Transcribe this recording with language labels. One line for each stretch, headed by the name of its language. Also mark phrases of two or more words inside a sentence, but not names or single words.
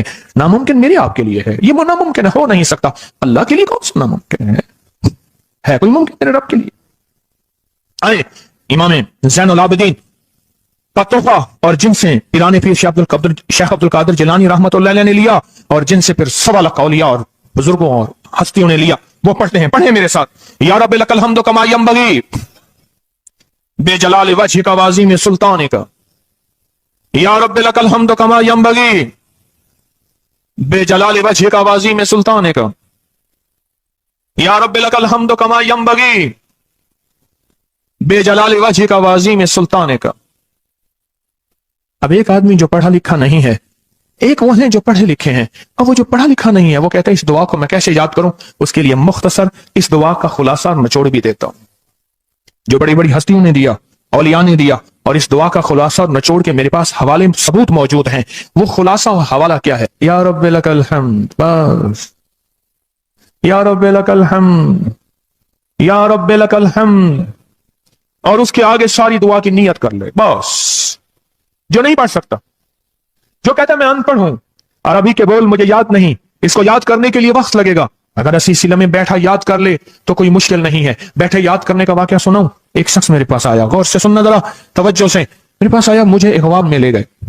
Urdu: ناممکن میرے آپ کے لیے ہے، یہ ناممکن ہو نہیں سکتا۔ اللہ کے لیے کون سا ناممکن ہے کوئی ممکن میرے رب کے لیے? آئے امام زین العابدین کا تحفہ، اور جن سے پیران پیر شاہ عبد القادر جیلانی
Arabic: رحمة الله عليه
Urdu: نے لیا، اور جن سے پھر 1.25 لاکھ اولیاء اور بزرگوں اور ہستیوں نے لیا، وہ پڑھتے ہیں. پڑھے میرے ساتھ.
Arabic: يا ربي لك الحمد كما ينبغي لجلال وجهك وعظيم سلطانك، يا ربي لك الحمد كما ينبغي لجلال وجهك وعظيم سلطانك، يا ربي لك الحمد كما ينبغي لجلال وجهك وعظيم سلطانك.
Urdu: اب ایک آدمی جو پڑھا لکھا نہیں ہے، ایک وہ ہے جو پڑھے لکھے ہیں، اب وہ جو پڑھا لکھا نہیں ہے وہ کہتا ہے اس دعا کو میں کیسے یاد کروں. اس کے لیے مختصر اس دعا کا خلاصہ نچوڑ بھی دیتا ہوں، جو بڑی بڑی ہستیوں نے دیا، اولیاء نے دیا، اور اس دعا کا خلاصہ اور نچوڑ کے میرے پاس حوالے ثبوت موجود ہیں. وہ خلاصہ اور حوالہ کیا ہے?
Arabic: يا ربي لك الحمد, بس يا ربي لك الحمد، يا ربي لك الحمد.
Urdu: اور اس کے آگے ساری دعا کی نیت کر لے بس. جو نہیں پڑھ سکتا, جو کہتا ہے میں ان پڑھ ہوں, عربی کے بول مجھے یاد نہیں, اس کو یاد کرنے کے لیے وقت لگے گا, اگر اسی سلسلے میں بیٹھا یاد کر لے تو کوئی مشکل نہیں ہے. بیٹھے یاد کرنے کا واقعہ سناؤں. ایک شخص میرے پاس آیا, غور سے سننا ذرا توجہ سے, میرے پاس آیا, مجھے اغوا میں لے گئے.